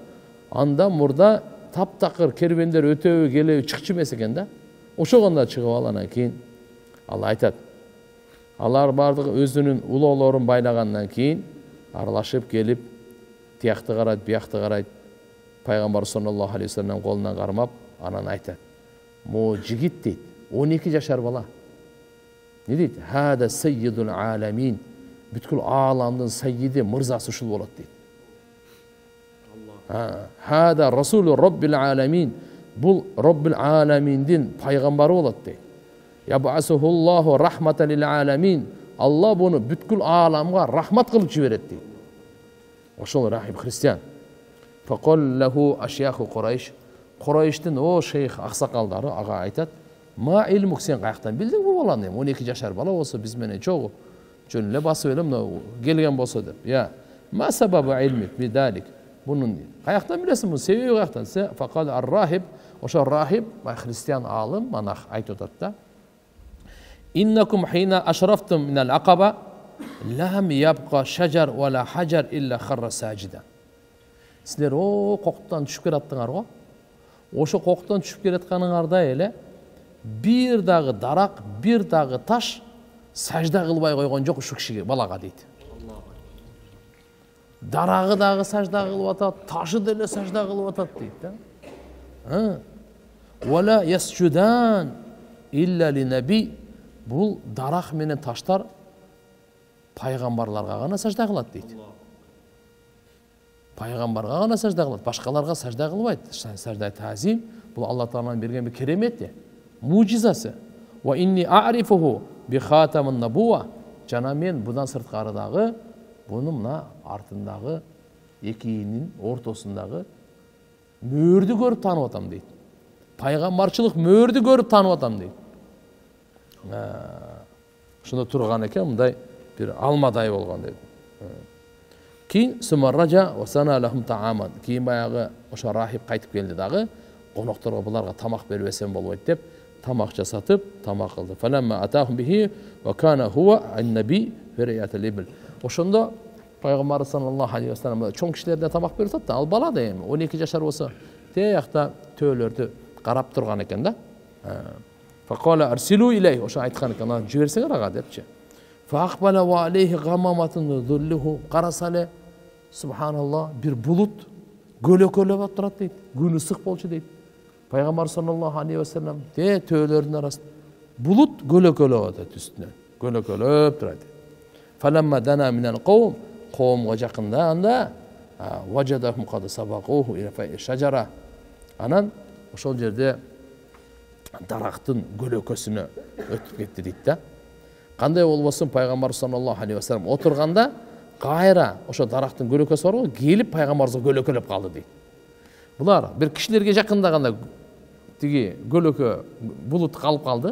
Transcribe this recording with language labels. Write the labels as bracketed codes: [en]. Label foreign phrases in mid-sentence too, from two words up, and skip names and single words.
[ky] Анда мурда таптакыр кербендер өтөбү келеби чыкчу эмес экен да. Ошогонда чыгып алгандан кийин Алла айтат. Алар бардыгы өзүнүн улоолорун байлагандан кийин аралашып келип, тиякты карайт, биякты карайт. Пайгамбар [ar] صلى الله عليه وسلم [ky] колунан кармап, анан айтат. Мо жигит дейт, 12 жашар бала. Не дейт? [ar] هذا سيد العالمين. [ky] Бүткүл ааламдын саййиди, мырзасы ушул болот дейт. [ar] هذا رسول رب العالمين. [ky] Бул роббил аламиндин пайгамбары болот дейт. [ar] يبعثه الله رحمة للعالمين. [ky] Алла буну бүткүл ааламга рахмат кылып жиберет дейт. Ошол рахип христиан. [ar] فقال له أشياخ قريش. [ky] Курайштын о шейх аксакалдары ага айтат. [ar] ما علمك, [ky] сен каяктан билдиң бу баланы? 12 жашар бала болсо биз менен чогуу жөн эле басып эле мына келген болсо деп. [ar] يا ما سبب علمك بذلك. [ky] Бунун каяктан билесиң, бунун себеби каяктан? [ar] فقال الراهب, [ky] ошо рахиб, христиан алым, монах айтып атат да. [ar] إنكم حين أشرفتم من العقبة لم يبق شجر ولا حجر إلا خر ساجدا. [ky] Силер о коктон түшүп келаттыңар го. Ошо коктон түшүп келатканыңарда эле бир дагы дарак, бир дагы таш сажда кылбай койгон жок ушу кишиге, балага дейт. Дарагы дагы сажда кылып атат, ташы деле сажда кылып атат дейт да. [ar] ولا يسجدان إلا لنبي. [ky] Бул дарак менен таштар пайгамбарларга гана сажда кылат дейт. Пайгамбарга гана сажда кылат, башкаларга сажда кылбайт. Сажда тазим, бул Алла Тааланын берген бир керемети, мужизасы. [ar] وإني أعرفه بخاتم النبوة. [ky] Жана мен будан сырткары дагы буну мына артындагы экиинин ортосундагы мөөрдү көрүп таанып атам дейт. Пайгамбарчылык мөөрдү көрүп таанып атам дейт. Шунда турган экен, мындай бир алмадай болгон дейт. [ar] Кийин ثم رجع وصنع لهم طعاما. [ky] Кийин баягы ошо рахип кайтып келди дагы, конокторго буларга тамак бербесем болбойт деп тамак жасатып, тамак кылды. [ar] فلما أتاهم به وكان هو النبي في رعية الإبل. [ky] Ошондо пайгамбар [ar] صلى الله عليه وسلم [ky] чоң кишилерге тамак берип атат да, ал бала да эми 12 жашар болсо тиякта төөлөрдү карап турган экен да. [ar] فقال أرسلوا إليه, [ky] ошо айткан экен, жиберсеңер ага депчи. [ar] فأقبل وعليه غمامة تظله, [ky] карасале субханаллах, бир булут көлөкөлөп турат дейт. Күн ысык болчу дейт. Пайгамбар [ar] صلى الله عليه وسلم [ky] төөлөрдүн арасында булут көлөкөлөп атат үстүнөн. Көлөкөлөп турат. [ar] فلما دنا من القوم, [ky] қавмга жакындаганда [ar] وجدهم قد سبقوه إلى شجرة. [ky] Анан ошол жерде дарактын көлөкөсүнө өтүп кетти дейт да. Кандай болбосун пайгамбар [ar] صلى الله عليه وسلم [ky] отурганда кайра ошо дарактын көлөкөсү бар го, келип пайгамбарыбызга көлөкөлөп калды дейт. Булар бир кишилерге жакындаганда тиги көлөкө булут калып калды.